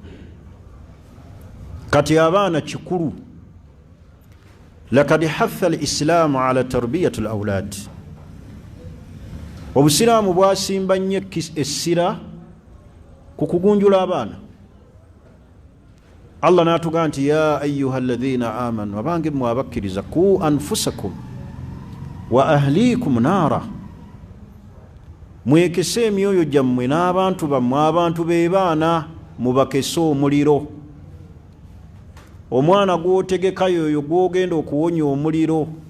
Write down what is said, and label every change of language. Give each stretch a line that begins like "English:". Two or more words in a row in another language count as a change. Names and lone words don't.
Ganda: Kati abaana kikulu.
Arabic: لقد حث الإسلام على تربية الأولاد.
Ganda: Obusiraamu bwasimba nnyo essira ku kugunjula abaana. Allah n'atugaa nti
Arabic: يا أيها الذين آمنوا,
Ganda: abange mmwe abakkiriza,
Arabic: قوا أنفسكم وأهليكم نارا,
Ganda: mwekese emyoyo gyammwe n'abantu bammwe, abantu be baana mubakese omuliro. Omwana gw'otegeka yoyo gw'ogenda okuwonya omuliro.